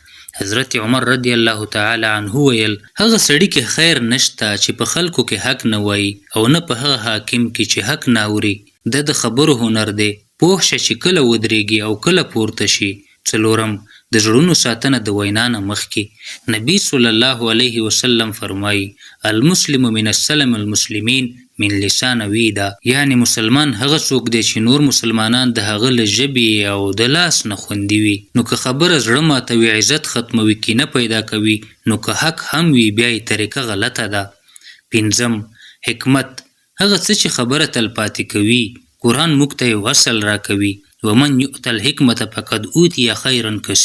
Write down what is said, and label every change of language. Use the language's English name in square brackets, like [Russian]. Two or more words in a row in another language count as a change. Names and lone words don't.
[Pashto] حضرت عمر [Arabic] رضی الله تعالی عنه [Pashto] ویل: هغه سړي کې خیر نشته چې په خلکو کې حق نه وایي، او نه په هغه حاکم کې چې حق نه اوري. د خبرو هنر دی، پوه شه چې کله ودرېږي او کله پورته شي. څلورم، د زړونو ساتنه د وینا نه مخکې. [Arabic] نبی صلی الله علیه وسلم فرمایي: المسلم من السلم المسلمین من لسان ویدا. [Pashto] یعنی مسلمان هغه څوک دی چې نور مسلمانان د هغه له ژبې او د لاس نه خوندي وي. نو که خبره زړه ماتوي، عزت ختموي، کینه پیدا کوي، نو که حق هم وي، بیا یې طریقه غلطه ده. پنځم، حکمت. هغه څه چې خبره تل پاتې کوي. قرآن موږ ته یو اصل راکوي: [Arabic] ومن یؤت الحکمة فقد اوتی خیرا کثیرا.